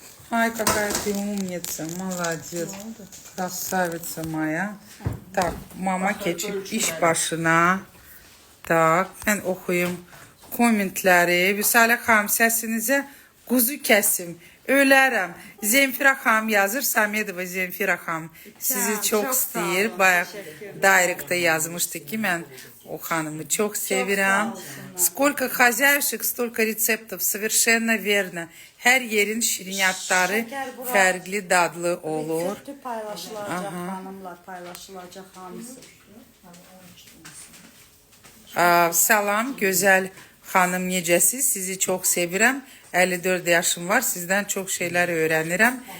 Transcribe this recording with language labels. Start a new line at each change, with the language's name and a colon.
Russian: Ай, какая ты умница, молодец. Красавица моя.
Azerbaijani: Так, mama keçib iş başına. Tak, mən oxuyum kommentləri. Vüsalə xanım, səsinizə quzu kəsim. Ölərəm. Zemfira xanım yazır. Samedova Zemfira xanım sizi çox istəyir. Bayaq Direct'da yazmışdı ki, mən o xanımı çox sevirəm.
Russian: Сколько хозяюшек, столько рецептов. Совершенно верно.
Azerbaijani: Hər yerin şirinyatları fərqli, dadlı olur. Köftü paylaşılacaq, xanımlar paylaşılacaq hamısı. Salam, gözəl xanım, necəsiz? Sizi çox sevirəm. 54 yaşım var. Sizdən çox şeylər öyrənirəm.